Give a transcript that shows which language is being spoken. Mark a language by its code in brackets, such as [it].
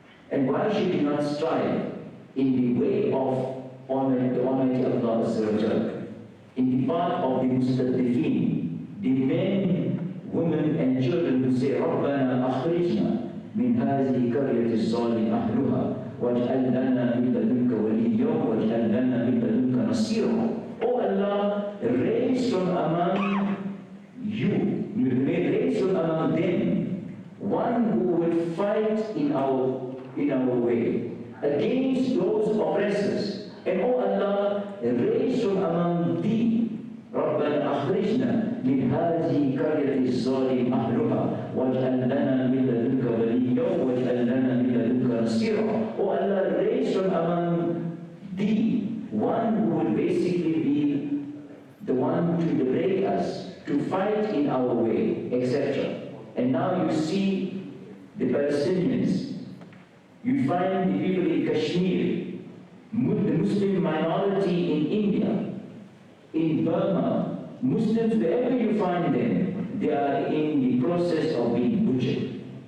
[en] And why should you not strive in the way of the Almighty Allah, in the path of the mustadifin, the men, women and children who say, [ar] رَبَّنَا أَخْرِجْنَا مِنْ هَذِهِ قَرْيَةِ الظَّالِمِ أَهْلُهَا وَاجْعَلْ لَنَا مِنْ لَدُنْكَ وَلِيًّا وَاجْعَلْ لَنَا مِنْ لَدُنْكَ نَصِيرًا. [en] O Allah, raise from among you, raise from among them, one who will fight in our way against those oppressors. And O Allah, raise from among thee, [ar] رَبَّنَا أَخْرِجْنَا مِنْ هَذِهِ قَرْيَةِ الظَّالِمِ أَهْلُهَا وَاجْعَلْ لَنَا مِنْ لَدُنْكَ وَلِيًّا وَاجْعَلْ لَنَا مِنْ لَدُنْكَ نَصِيرًا. [en] O Allah, raise from among thee one who will basically be the one to liberate us, to fight in our way, etc. And now you see the Palestinians, you find the people in Kashmir, the Muslim minority in India, in Burma, Muslims, wherever you find them, they are in the process of being butchered.